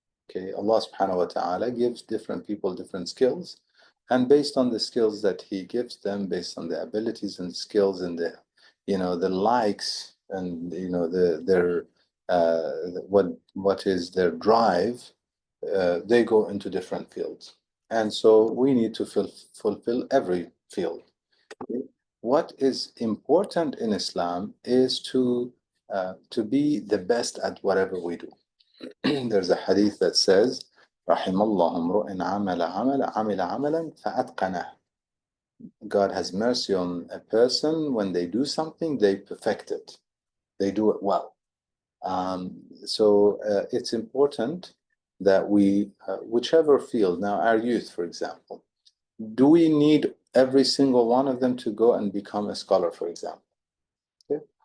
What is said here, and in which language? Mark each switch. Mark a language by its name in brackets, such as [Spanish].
[English] Okay, Allah subhanahu wa ta'ala gives different people different skills, and based on the skills that He gives them, based on the abilities and skills and the likes and their what is their drive, they go into different fields. And so we need to fulfill every field. What is important in Islam is to be the best at whatever we do. There's a hadith that says, [Arabic] رحم الله امرؤ عمل عملا فأتقنه. [English] God has mercy on a person when they do something, they perfect it. They do it well. So it's important that we, whichever field, now our youth, for example, do we need every single one of them to go and become a scholar, for example. Okay?